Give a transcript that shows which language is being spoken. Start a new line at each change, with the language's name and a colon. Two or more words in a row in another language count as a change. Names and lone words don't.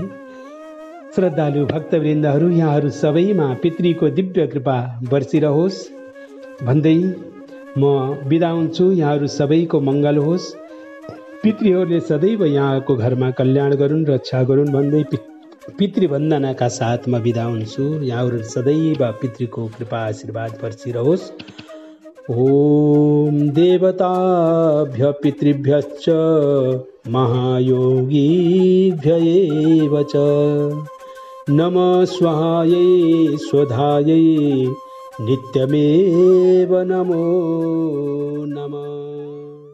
Nepali: श्रद्धालु भक्तवृन्दहरू, यहाँहरू सबैमा पितृको दिव्य कृपा बर्सिरहोस् भन्दै म बिदा हुन्छु। यहाँहरू सबैको मङ्गल होस्, पितृहरूले सदैव यहाँको घरमा कल्याण गरून्, रक्षा गरून् भन्दै पितृवन्दनाका साथ म बिदा हुन्छु। यहाँहरू सदैव पितृको कृपा आशीर्वाद बर्सिरहोस्।
Sanskrit: ओम देवताभ्य पितृभ्यश्च महायोगीभ्य एव च नमः स्वाहायै स्वधायै नित्यमेव नमो नमः।